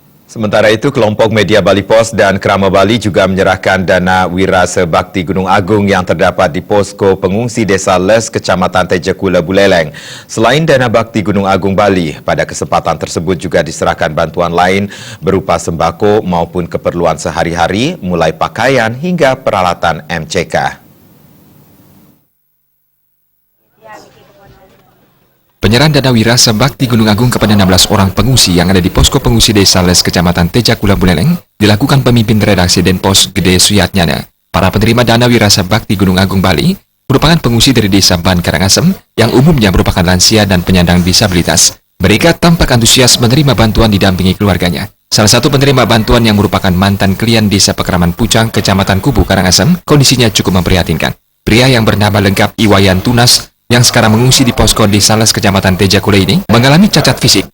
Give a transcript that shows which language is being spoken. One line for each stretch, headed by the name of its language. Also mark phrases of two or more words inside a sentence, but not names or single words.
Indonesian: Sementara itu, kelompok media Bali Pos dan Krama Bali juga menyerahkan dana Wirasa Bakti Gunung Agung yang terdapat di posko pengungsi Desa Les, Kecamatan Tejakula, Buleleng. Selain dana Bakti Gunung Agung Bali, pada kesempatan tersebut juga diserahkan bantuan lain berupa sembako maupun keperluan sehari-hari, mulai pakaian hingga peralatan MCK. Penyerahan dana Wirasa Bakti Gunung Agung kepada 16 orang pengungsi yang ada di posko pengungsi Desa Les, Kecamatan Tejakula, Buleleng, dilakukan pemimpin redaksi Denpos Gede Suyatnyana. Para penerima dana Wirasa Bakti Gunung Agung Bali merupakan pengungsi dari Desa Ban Karangasem yang umumnya merupakan lansia dan penyandang disabilitas. Mereka tampak antusias menerima bantuan didampingi keluarganya. Salah satu penerima bantuan yang merupakan mantan klien Desa Pekraman Pucang, Kecamatan Kubu, Karangasem, kondisinya cukup memprihatinkan. Pria yang bernama lengkap Iwayan Tunas yang sekarang mengungsi di posko Desa Les, Kecamatan Tejakula ini mengalami cacat fisik.